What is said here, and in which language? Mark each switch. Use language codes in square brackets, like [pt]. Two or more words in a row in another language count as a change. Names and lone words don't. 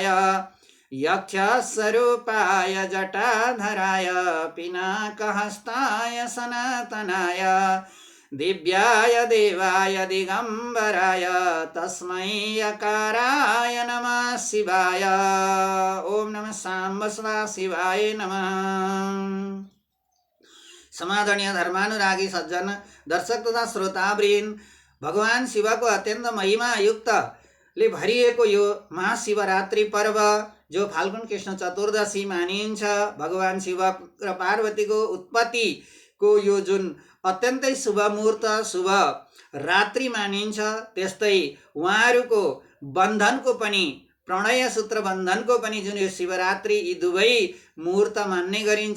[sa] यक्षस्वरूपाय जटाधराय पिनाकहस्ताय सनातनाय दिव्याय देवाय दिगम्बराय तस्मै यकाराय नमः शिवाय। ओम नमः साम्ब सदा शिवाय नमः। [ne] समादरणीय धर्मानुरागी सज्जन दर्शक तथा श्रोतावृन्द, भगवान शिवको अत्यन्त महिमायुक्तले भरिएको यो महाशिवरात्रि पर्व जो फाल्गुन कृष्ण चतुर्दशी मानिन्छ, भगवान शिव र पार्वतीको उत्पत्तिको यो जुन अत्यन्तै शुभ मुहूर्त शुभ रात्रि मानिन्छ, त्यस्तै उहाँहरूको बन्धनको पनि प्रणय सूत्र बन्धनको पनि जुन यो शिवरात्रि, यी दुवै मुहूर्त मान्ने गरिन्छ।